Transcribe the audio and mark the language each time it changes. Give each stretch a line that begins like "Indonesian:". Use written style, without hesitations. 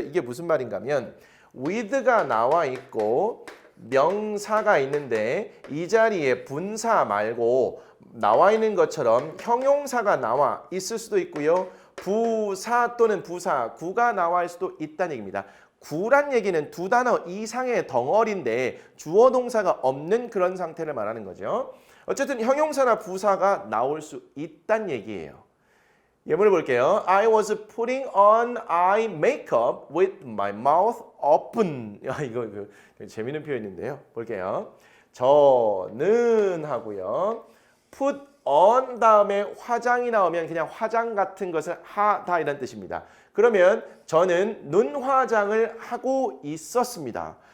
Korean: 이게 무슨 말인가 하면 with가 나와 있고 명사가 있는데 이 자리에 분사 말고 나와 있는 것처럼 형용사가 나와 있을 수도 있고요. 부사 또는 부사, 구가 나와 있을 수도 있다는 얘기입니다. 구란 얘기는 두 단어 이상의 덩어리인데 주어 동사가 없는 그런 상태를 말하는 거죠. 어쨌든 형용사나 부사가 나올 수 있다는 얘기예요. 예문을 볼게요.
English: I was putting on eye makeup with my mouth open.
Korean: 이거 재밌는 표현인데요. 볼게요. 저는 하고요. put on 다음에 화장이 나오면 그냥 화장 같은 것을 하다 이런 뜻입니다. 그러면 저는 눈 화장을 하고 있었습니다.